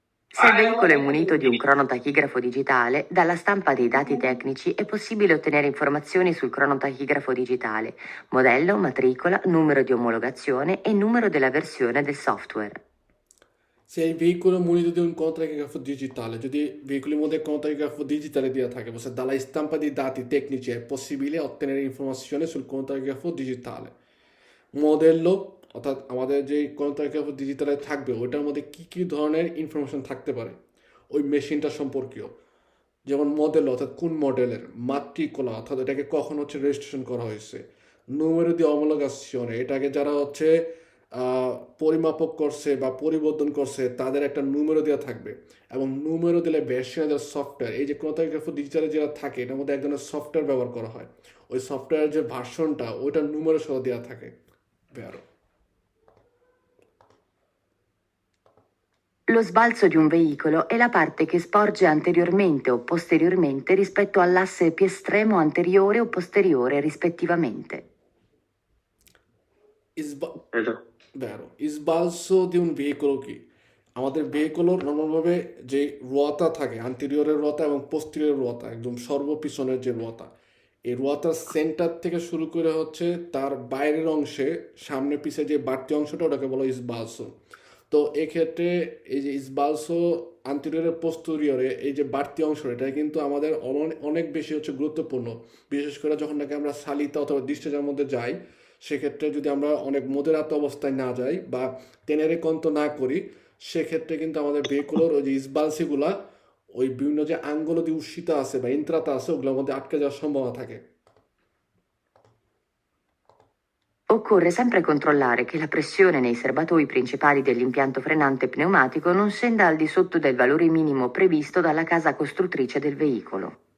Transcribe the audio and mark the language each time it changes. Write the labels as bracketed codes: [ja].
[it] Se il veicolo è munito di un cronotachigrafo digitale, dalla stampa dei dati tecnici è possibile ottenere informazioni sul cronotachigrafo digitale, modello, matricola, numero di omologazione e numero della versione del software. Se il veicolo è munito di un cronotachigrafo digitale, [bn] যদি veicoli মধ্যে cronotachigrafo digitale দেওয়া থাকে, বলছে [it] dalla stampa dei dati tecnici è possibile ottenere informazione sul cronotachigrafo digitale. [bn] মডেলও অর্থাৎ আমাদের যে cronotachigrafo digitale থাকবে ওইটার মধ্যে কি কি ধরনের ইনফরমেশন থাকতে পারে ওই মেশিনটা সম্পর্কীয়, যেমন মডেল অর্থাৎ কোন মডেলের, মাতৃকলা অর্থাৎ এটাকে কখন হচ্ছে রেজিস্ট্রেশন করা হয়েছে, নুমেরো দি অমোলোগাসিওনে এটাকে যারা হচ্ছে পরিমাপক করছে বা পরিবর্তন করছে তাদের একটা নুমেরো দেওয়া থাকবে, এবং নুমেরো দিলে ভের্সনের সফটওয়্যার, এই যে ক্রোনোটাগ্রাফি ডিজিটালে যেটা থাকে এটার মধ্যে এক ধরনের সফটওয়্যার ব্যবহার করা হয়, ওই সফটওয়্যারের যে ভার্সনটা ওইটা নুমেরো সহ দেওয়া থাকে। [it] Vero. Lo sbalzo di un veicolo è la parte che sporge anteriormente o posteriormente rispetto all'asse estremo anteriore o posteriore rispettivamente. [en] Hello. [it] Vero. Sbalzo di un veicolo [bn] কি আমাদের ভেহিকলের নর্মালভাবে যে রোয়াটা থাকে আন্টেরিয়রের রোয়াটা এবং পোস্টেরিয়র রোয়াটা একদম সর্বপিছনের যে রোয়াটা, এই রোয়াটার সেন্টার থেকে শুরু করে হচ্ছে তার বাইরের অংশে সামনে পিছে যে বাড়তি অংশটা ওটাকে বলা হয় স্বালসো। তো এক্ষেত্রে এই যে স্বালসো আন্টেরিয়রের পোস্টেরিয়রে এই যে বাড়তি অংশ এটা কিন্তু আমাদের অনেক বেশি হচ্ছে গুরুত্বপূর্ণ, বিশেষ করে যখন নাকি আমরা সালিতা অথবা ডিসচার্জের মধ্যে যাই, সেক্ষেত্রে যদি আমরা অনেক মধ্যরাত অবস্থায় না যাই বা টেনেরে কন্ত না করি, সেক্ষেত্রে কিন্তু আমাদের ভেহিকুলোর ওই যে স্বালসিগুলা ওই বিভিন্ন যে আঙ্গুল দিয়ে উষিতা আছে বা ইন্ত্রাতা আছে ওগুলোর মধ্যে আটকে যাওয়ার সম্ভাবনা থাকে। [it] Occorre sempre controllare che la pressione nei serbatoi principali dell'impianto frenante pneumatico non scenda al di sotto del valore minimo previsto dalla casa costruttrice del veicolo.